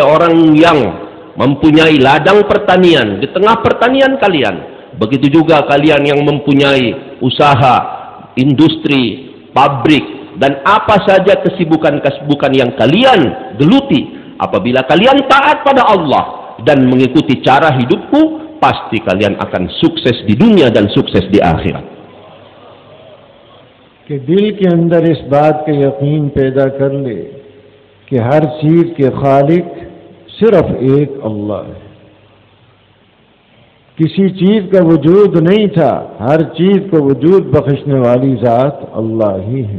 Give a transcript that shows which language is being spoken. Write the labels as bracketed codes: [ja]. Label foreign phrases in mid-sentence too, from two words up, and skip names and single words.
[id] orang yang mempunyai ladang pertanian di tengah pertanian kalian, begitu juga kalian yang mempunyai usaha, industri, pabrik, dan apa saja kesibukan-kesibukan yang kalian geluti, apabila kalian taat pada Allah dan mengikuti cara hidupku, pasti kalian akan sukses di dunia dan sukses di akhirat. [ur] کہ دل کے اندر اس بات کا یقین پیدا کر لے کہ ہر چیز کے خالق صرف ایک اللہ ہے، کسی چیز کا وجود نہیں تھا، ہر چیز کو وجود بخشنے والی ذات اللہ ہی ہے.